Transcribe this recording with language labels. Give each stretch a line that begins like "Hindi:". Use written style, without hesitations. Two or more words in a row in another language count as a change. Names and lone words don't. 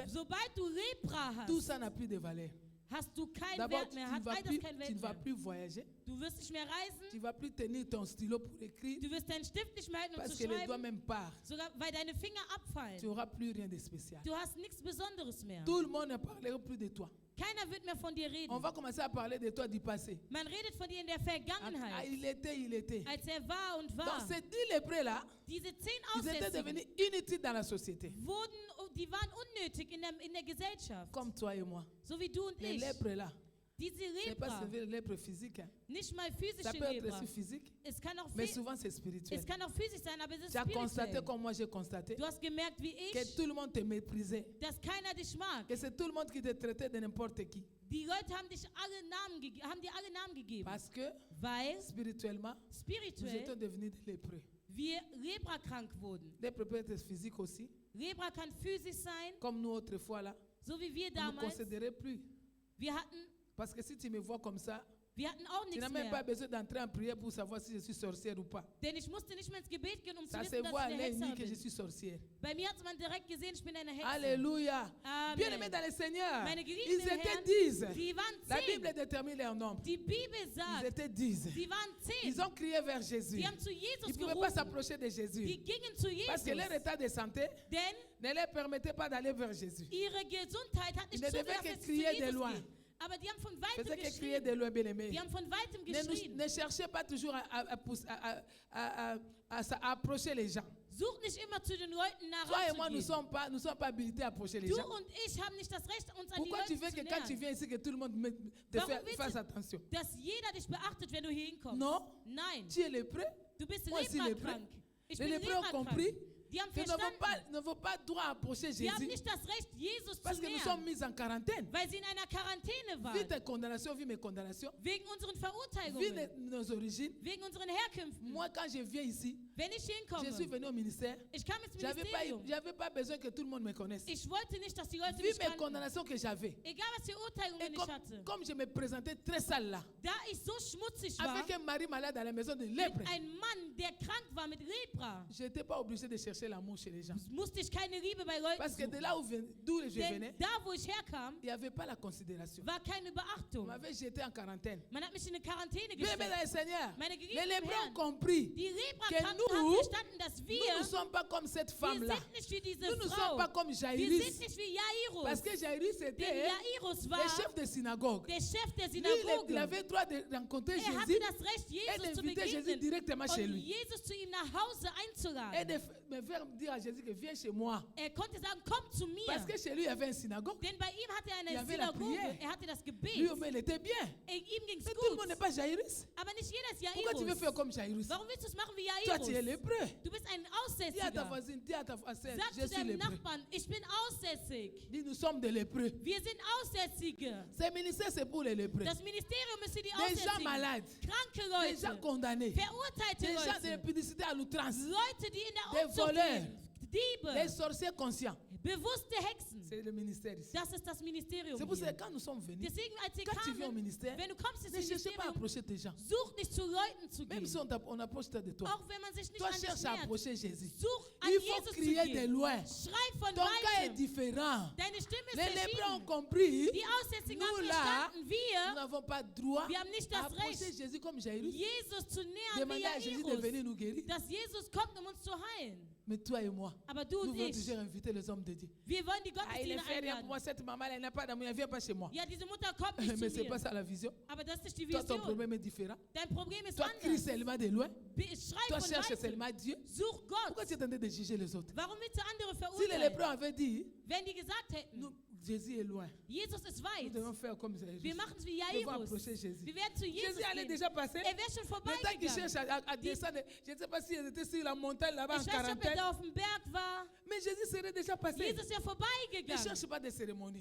German: Sobald du Lepra
French: tout
German: hast,
French: ça n'a plus de valeur.
German: hast du keinen
French: D'abord,
German: Wert mehr, hat all das keinen
French: tu
German: Wert
French: ne vas
German: mehr.
French: plus voyager,
German: Du wirst nicht mehr
French: tu
German: reisen,
French: ne vas plus tenir ton stylo pour écrire,
German: du wirst deinen Stift nicht mehr halten, um
French: parce
German: zu
French: que les doigts
German: schreiben,
French: même partent.
German: sogar weil deine Finger
French: Tu
German: abfallen.
French: n'auras plus rien de spécial.
German: Du hast nichts Besonderes mehr.
French: Tout le monde ne parlera plus de toi.
German: Keiner wird mehr von dir reden.
French: On va commencer à parler de toi du passé.
German: Man redet von dir in der
French: Ah,
German: Vergangenheit,
French: il était.
German: als war und
French: Donc
German: war.
French: ces 10 lépreux-là,
German: Diese 10
French: ils étaient
German: Aussätzigen
French: devenus inutiles dans la société.
German: die waren unnötig in der Gesellschaft.
French: Comme toi et moi.
German: So wie du und
French: Les
German: ich.
French: lèpres là,
German: Diese
French: ce n'est pas
German: Lepra,
French: seulement les lèpres physiques. Hein.
German: nicht mal
French: Ça
German: physische
French: peut être
German: Lepra.
French: aussi physique,
German: Es kann auch,
French: mais souvent c'est spirituel.
German: es kann auch physisch sein, aber es ist
French: Tu as constaté
German: spirituell.
French: comme moi j'ai constaté
German: Du hast gemerkt, wie
French: que
German: ich,
French: tout le monde te méprisait.
German: dass keiner dich mag.
French: Que c'est tout le monde qui te traitait de n'importe qui.
German: Die Leute haben dir alle Namen gegeben,
French: Parce que
German: weil
French: spirituellement, nous
German: spirituell
French: étions devenus des lépreux.
German: wir Lepra-krank wurden.
French: Lépreux peut être physique aussi,
German: Lepra kann physisch sein,
French: comme nous autrefois là.
German: so wie wir
French: On ne
German: damals.
French: considérait plus.
German: Wir hatten
French: Parce que si tu me vois comme ça,
German: auch
French: tu
German: nichts
French: n'as même pas
German: mehr.
French: besoin d'entrer en prière pour savoir si je suis sorcière ou pas.
German: Denn ich musste nicht mehr ins Gebet gehen, um zu
French: Ça se
German: wissen, dass
French: voit
German: ich
French: à
German: eine
French: l'œil nu
German: Hexerin
French: que je
German: bin.
French: suis sorcière.
German: Bei mir hat man direkt gesehen, ich bin eine Hexe.
French: Alléluia. Bien aimés
German: Amen.
French: dans le Seigneur,
German: Meine Geliebten
French: ils
German: im
French: étaient
German: Herrn,
French: 10.
German: die waren
French: La
German: 10.
French: Bible détermine leur nombre.
German: Die Bibel
French: Ils
German: sagt,
French: étaient 10.
German: sie waren 10.
French: Ils ont crié vers Jésus.
German: Die haben zu
French: Ils
German: Jesus
French: ne pouvaient pas
German: gerufen.
French: s'approcher de Jésus.
German: Die gingen zu
French: Parce que leur
German: Jesus.
French: état de santé
German: Denn
French: ne leur permettait pas d'aller vers Jésus.
German: ihre Gesundheit hat
French: Ils
German: nicht
French: ne devaient
German: zugelassen,
French: que
German: dass sie zu
French: crier de
German: Jesus
French: loin.
German: gehen. Aber die haben von
French: Faisait
German: weitem
French: que crier
German: geschrien.
French: de loin, bien aimé.
German: Die haben von weitem
French: Ne,
German: geschrien.
French: ne cherchez pas toujours à approcher les gens.
German: Such nicht immer zu den Leuten nach
French: Toi et moi, nous ne
German: ranzugehen.
French: sommes pas habilités à approcher les
German: Du
French: gens.
German: und ich haben nicht das Recht, uns an die
French: Pourquoi tu
German: Leute
French: veux
German: zu
French: que quand tu
German: nähern.
French: viens ici, que tout le monde te
German: Warum willst
French: fasse
German: du-
French: attention?
German: Dass jeder dich beachtet, wenn du hier hinkommst.
French: Non,
German: Nein,
French: tu es lépreux.
German: du bist
French: Moi aussi
German: Lepra-krank. Ich
French: Les
German: bin
French: lépreux ont
German: Lepra-krank.
French: compris
German: Die haben
French: qu'ils
German: verstanden,
French: ne vont pas droit approcher
German: wir haben
French: Jésus
German: nicht das Recht, Jesus
French: parce
German: zu
French: que nous sommes
German: nähern,
French: mis en quarantaine.
German: weil sie in einer Quarantäne
French: Vu
German: waren.
French: tes condamnations, vu mes condamnations,
German: Wegen unseren
French: vu
German: Verurteilungen,
French: nos origines.
German: wegen unseren Herkünften.
French: Moi, quand je viens ici,
German: Wenn ich
French: je suis
German: hinkomme,
French: venu au ministère.
German: ich kam ins
French: J'avais
German: Ministerium.
French: pas besoin que tout le monde me connaisse.
German: Ich wollte nicht, dass die Leute
French: Vu
German: mich
French: mes
German: kannten.
French: condamnations que j'avais,
German: Egal, was für Urteilungen
French: et
German: ich hatte.
French: comme je me présentais très sale là,
German: Da ich so schmutzig war,
French: avec un mari malade à la maison de
German: mit
French: lèpre,
German: einem Mann, der krank war mit Lepra,
French: je n'étais pas obligé de chercher l'amour chez les gens.
German: musste ich keine Liebe bei Leuten
French: Parce que de
German: suchen.
French: là d'où je
German: Denn
French: venais,
German: da, wo ich herkam,
French: il n'y avait pas la considération.
German: war keine
French: On
German: Beachtung.
French: m'avait jeté en quarantaine.
German: Man hat mich in eine Quarantäne
French: Bien aimé
German: gestellt.
French: dans le Seigneur,
German: Meine
French: les
German: geliebten
French: lépreux ont
German: Herren,
French: compris.
German: die
French: que
German: Lepra-Kranken
French: nous,
German: haben verstanden, dass
French: Nous
German: wir
French: ne sommes pas comme cette
German: wir
French: femme-là.
German: sind nicht wie diese
French: Nous ne
German: Frau.
French: sommes pas comme
German: Wir
French: Jairus.
German: sind nicht wie Jairus.
French: Parce que Jairus
German: Denn
French: était
German: Jairus
French: le
German: war
French: chef de synagogue.
German: der Chef der
French: Lui,
German: Synagoge.
French: il avait droit de rencontrer
German: Er hatte
French: Jésus
German: das Recht,
French: et
German: Jesus zu
French: d'inviter Jésus
German: begegnen
French: directement chez
German: und
French: lui.
German: Jesus zu ihm nach Hause
French: Et
German: einzuladen.
French: de me faire dire à Jésus que viens chez moi.
German: Er konnte sagen, komm zu mir.
French: Parce que chez lui, il y avait une synagogue.
German: Denn bei ihm hatte er
French: Il y
German: eine
French: avait la
German: Synagoge.
French: prière.
German: Er hatte das
French: Lui,
German: Gebet.
French: il était bien.
German: Ihm ging's
French: Mais tout le monde
German: gut.
French: n'est pas Jairus.
German: Aber nicht jeder ist
French: Pourquoi tu veux
German: Jairus.
French: faire comme Jairus?
German: Warum willst du es machen wie
French: Toi, tu es
German: Jairus?
French: lépreux.
German: Du bist ein
French: Dis à ta
German: Aussätziger.
French: voisine, dis à ta voisine,
German: Sag
French: je
German: zu
French: suis
German: deinem
French: lépreux.
German: Nachbarn, ich bin aussätzig.
French: Dis, nous sommes des lépreux.
German: Wir sind Aussätzige.
French: Ce ministère, c'est pour les lépreux.
German: Das Ministerium ist für die
French: Des gens
German: Aussätzigen.
French: malades,
German: Kranke
French: des gens
German: Leute.
French: condamnés,
German: Verurteilte
French: des gens de
German: Leute.
French: publicité à l'outrance,
German: Leute, die in
French: des
German: der Unzucht
French: voleurs,
German: leben. Diebe.
French: les sorciers conscients.
German: Bewusste Hexen.
French: C'est le ministère ici.
German: Das ist das Ministerium
French: C'est pour ça
German: hier.
French: que quand nous sommes venus,
German: Deswegen, als wir
French: quand tu viens au
German: kamen,
French: ministère,
German: wenn du kommst ins
French: ne cherchez pas à
German: Ministerium,
French: approcher tes gens.
German: such nicht zu Leuten zu
French: Même
German: gehen.
French: si on approche de toi,
German: Auch wenn man sich nicht
French: toi
German: an dich
French: cherche à
German: nähert.
French: approcher Jésus.
German: Such an
French: Il faut
German: Jesus zu
French: crier de
German: gehen.
French: loin.
German: Schrei von
French: Ton cas est
German: weitem.
French: différent.
German: Deine Stimme ist
French: Les lépreux ont
German: verschieden.
French: compris.
German: Die Aussätzigen
French: Nous
German: haben
French: là,
German: verstanden,
French: nous
German: wir
French: n'avons pas droit
German: haben nicht
French: à
German: das
French: approcher
German: Recht,
French: Jésus comme Jairus.
German: Jesus zu nähern wie
French: Demander à Jésus de venir
German: Jairus.
French: nous guérir.
German: Dass Jesus kommt, um uns zu heilen.
French: Mais toi et moi,
German: Aber du
French: nous
German: und
French: voulons
German: ich,
French: toujours inviter les hommes de Dieu.
German: wir wollen die
French: Ah, il ne
German: Gottesdienste
French: fait rien pour
German: einladen.
French: moi. Cette maman, elle n'a pas d'amour. Elle ne vient pas chez moi.
German: Ja, diese Mutter kommt nicht
French: Mais
German: zu
French: ce n'est pas
German: mir.
French: ça la vision.
German: Aber das ist nicht die
French: Toi, ton
German: Vision.
French: problème est différent.
German: Dein Problem ist
French: Toi, crie
German: anders.
French: seulement de loin.
German: Schrei
French: Toi,
German: von
French: cherche
German: weitem.
French: seulement Dieu.
German: Such
French: Pourquoi
German: Gott.
French: tu es en train de juger les autres?
German: Warum willst du andere
French: Si les lépreux
German: verurteilen?
French: avaient dit,
German: Wenn die gesagt hätten,
French: nous, Jésus est loin,
German: Jesus ist
French: nous
German: weit,
French: devons faire comme Jésus.
German: wir machen es wie
French: Nous devons
German: Jairus.
French: approcher Jésus.
German: Wir werden zu Jesus
French: Jésus allait
German: gehen.
French: déjà passer.
German: Er wäre schon
French: Le temps qu'il
German: vorbeigegangen.
French: cherche à descendre, je ne sais pas s'il était sur la montagne là-bas en
German: Ich weiß nicht, ob er
French: quarantaine,
German: da auf dem Berg war.
French: mais Jésus serait déjà passé.
German: Jesus ist ja
French: Ne
German: vorbeigegangen.
French: cherche pas de cérémonie.